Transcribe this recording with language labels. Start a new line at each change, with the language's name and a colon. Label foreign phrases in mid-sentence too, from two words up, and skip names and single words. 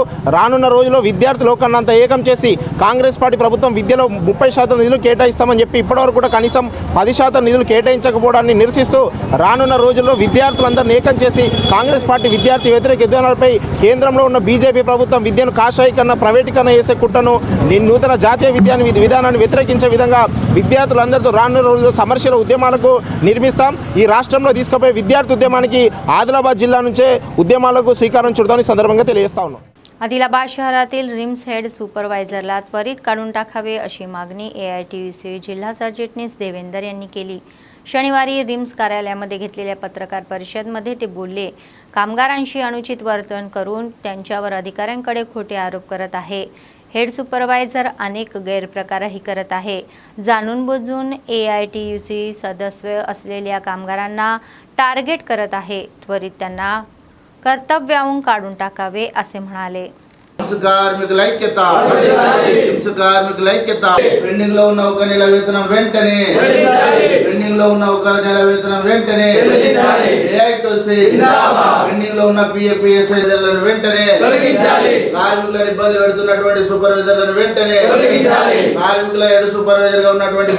Telugu: రానున్న రోజుల్లో విద్యార్థి లోకాన్నంతా ఏకం చేసి కాంగ్రెస్ పార్టీ ప్రభుత్వం విద్యలో 30% నిధులు కేటాయిస్తామని చెప్పి ఇప్పటివరకు కూడా కనీసం 10% నిధులు కేటాయించకపోవడాన్ని నిరసిస్తూ రానున్న రోజుల్లో విద్యార్థులందరినీ ఏకం చేసి కాంగ్రెస్ పార్టీ విద్యార్థి వ్యతిరేక విధానాలపై కేంద్రంలో ఉన్న బీజేపీ ప్రభుత్వం విద్యను కాషాయీకరణ, ప్రైవేటీకరణ చేసే కుట్రను నూతన జాతీయ విధానాన్ని వ్యతిరేకించే విధంగా విద్యార్థులందరితో రానున్న రోజుల్లో సమస్యల ఉద్యమాలకు నిర్మిస్తాం. ఈ రాష్ట్రంలో తీసుకుపోయే విద్యార్థి ఉద్యమానికి ఆదిలాబాద్ జిల్లా నుంచే ఉద్యమాలకు శ్రీకారం చుడతామని సందర్భంగా తెలియజేస్తా ఉన్నాం.
Marathi: आदिलाबाद शहरातील रिम्स
English: head supervisorला
Marathi: त्वरित काढून टाकावे अशी मागणी AITUC जिल्हा सरचिटणीस देवेंदर यांनी केली. शनिवारी रिम्स कार्यालयामध्ये घेतलेल्या पत्रकार परिषदेमध्ये ते बोलले. कामगारांशी अनुचित वर्तन करून त्यांच्यावर अधिकाऱ्यांकडे खोटे आरोप करत आहे.
English: head supervisor
Marathi: अनेक गैरप्रकारही करत आहे. जाणून बुजून AITUC सदस्य असलेल्या कामगारांना टार्गेट करत आहे. त्वरित त्यांना कर्तव्याहून काढून टाकावे असे म्हणाले.
Telugu: కార్మికుల ఐక్యత కార్మికుల ఐక్యత పెండింగ్ లో ఉన్న ఒక నెల వేతనం వెంటనే పెండింగ్ లో ఉన్న ఒక నెల వేతనం వెంటనే పెండింగ్ లో ఉన్న PFPSI వెంటనే కార్మికులను ఇబ్బంది పెడుతున్నటువంటి సూపర్వైజర్లను వెంటనే కార్మికుల
English: head supervisor